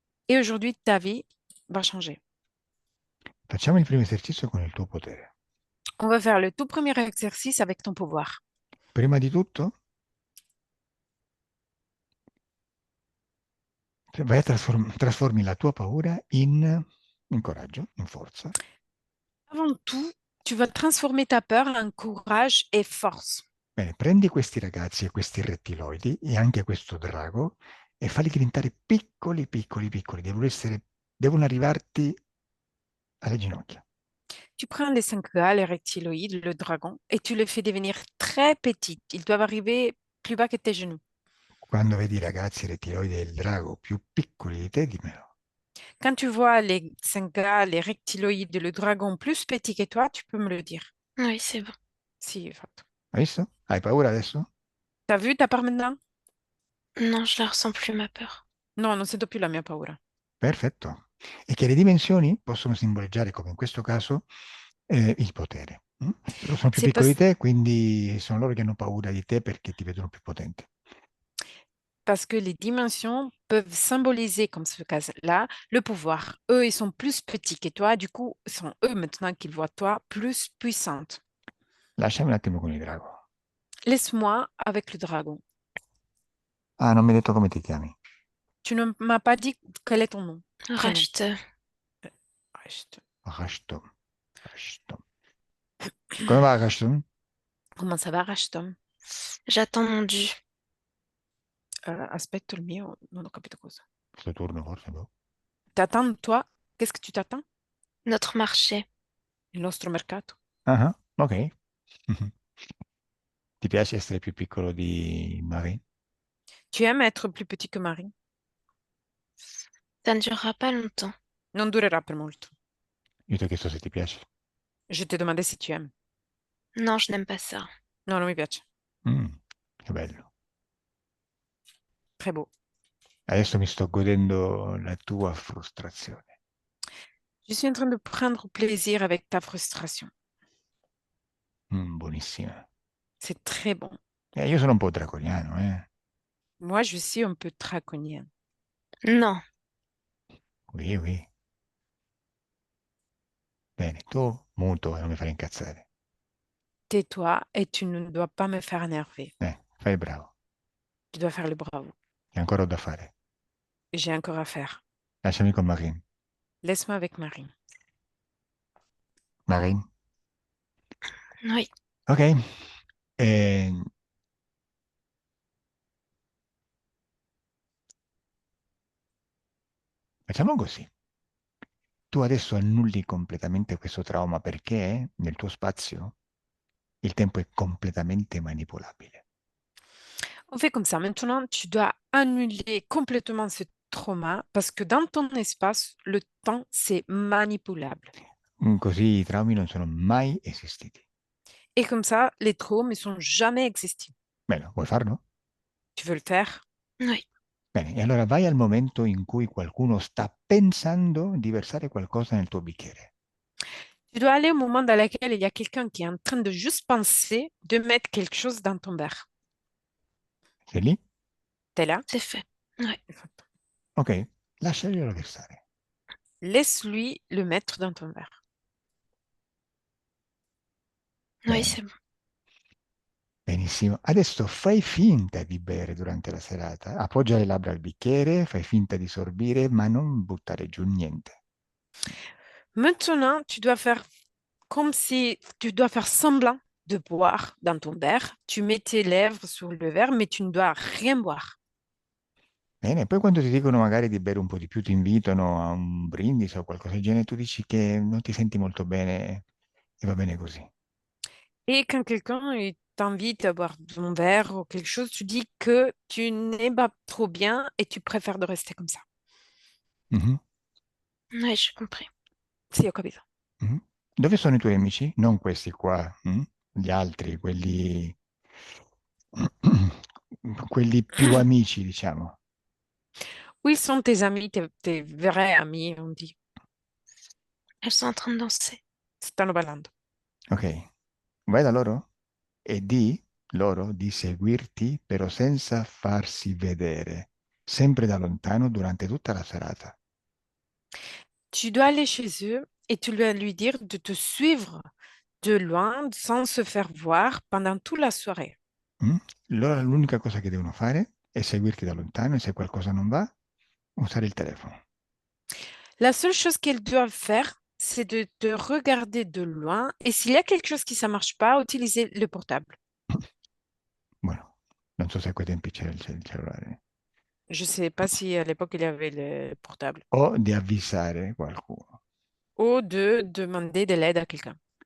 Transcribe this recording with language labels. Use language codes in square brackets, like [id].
[fr] Et aujourd'hui, ta vie va changer. [it] Facciamo il primo esercizio con il tuo potere. [fr] On va faire le tout premier exercice avec ton pouvoir. [it] Prima di tutto, vai a trasformi la tua paura in coraggio, in forza. [fr] Avant tout, tu vas transformer ta peur en courage et force. [it] Bene, prendi questi ragazzi e questi rettiloidi e anche questo drago e falli diventare piccoli, piccoli, piccoli. Devono arrivarti alle ginocchia. [fr] Tu prends les 5 gars, les reptiloïdes, le dragon, et tu les fais devenir très petits. Ils doivent arriver plus bas que tes genoux. [it] Quando vedi i ragazzi rettiloidi e il drago più piccoli di te, dimmelo. [fr] Quand tu vois les Senga, les reptiloïdes, le dragon plus petit que toi, tu peux me le dire. Oui, c'est bon. [it] Si, infatti. Hai visto? Hai paura adesso? [fr] T'as vu ta part maintenant? Non, je la ressens plus, ma peur. [it] No, non sento più la mia paura. Perfetto. E che le dimensioni possono simboleggiare, come in questo caso, il potere. Loro sono più [fr] C'est [it] piccoli di te, quindi sono loro che hanno paura di te perché ti vedono più potente. [fr] parce que les dimensions peuvent symboliser, comme ce cas-là, le pouvoir. Eux, ils sont plus petits que toi, du coup, ce sont eux maintenant qu'ils voient toi plus puissante. [it] Lasciami un attimo con il drago. [fr] Laisse-moi avec le dragon. [it] Ah, non mi hai detto come ti chiami. [fr] Tu ne m'as pas dit quel est ton nom, prénom. Rachete. Rachel. [it] Rashtom. Rashtom. Come va, Rashtom? [fr] Comment ça va, Rashtom? J'attends mon dû. [it] Aspetto il mio, non ho capito cosa. Questo turno forse, boh. [fr] T'attends, toi? Qu'est-ce que tu t'attends? Notre marché. [it] Il nostro mercato. Ah, ok. Ti piace essere più piccolo di Marie? [fr] Tu aimes être plus petit que Marie? Ça ne durera pas longtemps. [it] Non durerà per molto. Io ti ho chiesto se ti piace. [fr] Je t'ai demandé si tu aimes. Non, je n'aime pas ça. [it] No, non mi piace. Che bello. [fr] Très beau. [it] Adesso mi sto godendo la tua frustrazione. [fr] Je suis en train de prendre plaisir avec ta frustration. [it] Buonissima. [fr] C'est très bon. [it] Io sono un po' draconiano, eh. [fr] Moi, je suis un peu draconienne. Non. Oui, oui. [it] Bene, tu muto e non mi fare incazzare. [fr] Tais-toi et tu ne dois pas me faire énerver. [it] Fai il bravo. [fr] Tu dois faire le bravo. [it] Che ancora ho da fare. [fr] J'ai encore à faire. [it] Lasciami con Marine. [fr] Laisse-moi avec Marie. Marine? Oui. [it] Ok. Eh, facciamo così. Tu adesso annulli completamente questo trauma perché nel tuo spazio il tempo è completamente manipolabile. [fr] On fait comme ça. Maintenant, tu dois annuler complètement ce trauma parce que dans ton espace, le temps, c'est manipulable. [it] Così i traumi non sono mai esistiti. [fr] Et comme ça, les traumas ne sont jamais existés. [it] Bene, vuoi farlo? [fr] Tu veux le faire? Oui. [it] Bene, e allora vai al momento in cui qualcuno sta pensando di versare qualcosa nel tuo bicchiere. [fr] Tu dois aller au moment dans lequel il y a quelqu'un qui est en train de juste penser de mettre quelque chose dans ton verre. [it] Sei lì? [fr] T'es là? C'est fait. Oui. [it] Ok, lasciaglielo versare. [fr] Laisse-lui le mettre dans ton verre. Oui, [it] Bene, [fr] c'est bon. [it] benissimo. Adesso fai finta di bere durante la serata. Appoggia le labbra al bicchiere, fai finta di sorbire, ma non buttare giù niente. [fr] Maintenant, tu dois faire comme si tu dois faire semblant de boire dans ton verre. Tu mets tes lèvres sur le verre, mais tu ne dois rien boire. [it] Bene, poi quando ti dicono magari di bere un po' di più, ti invitano a un brindisi o qualcosa del genere, tu dici che non ti senti molto bene e va bene così. [fr] Et quand quelqu'un il t'invite à boire ton verre ou quelque chose, tu dis que tu n'es pas trop bien et tu préfères de rester comme ça. Mhm, Oui, j'ai compris. [it] Sì, ho capito. mhm. Dove sono i tuoi amici? Non questi qua, gli altri, quelli, quelli più amici, diciamo. [fr] Où ils sont tes amis, tes vrais amis, on dit. Elles sont en train de danser. [it] Stanno ballando. Ok, vai da loro e di loro di seguirti, però senza farsi vedere, sempre da lontano durante tutta la serata. [fr] Tu dois aller chez eux et tu dois lui dire de te suivre de loin sans se faire voir pendant toute la soirée. Mm? [it] Loro l'unica cosa che devono fare è seguirti da lontano e se qualcosa non va, usare il telefono. [fr] La seule chose qu'ils doivent faire, c'est de te regarder de loin et s'il y a quelque chose qui ne marche pas, utiliser le portable. [it] Bueno, non so se a quei tempi c'era il cellulare. [fr] Je ne sais pas si à l'époque il y avait le portable. [it] O di avvisare qualcuno. [fr] Ou de demander de l'aide à quelqu'un.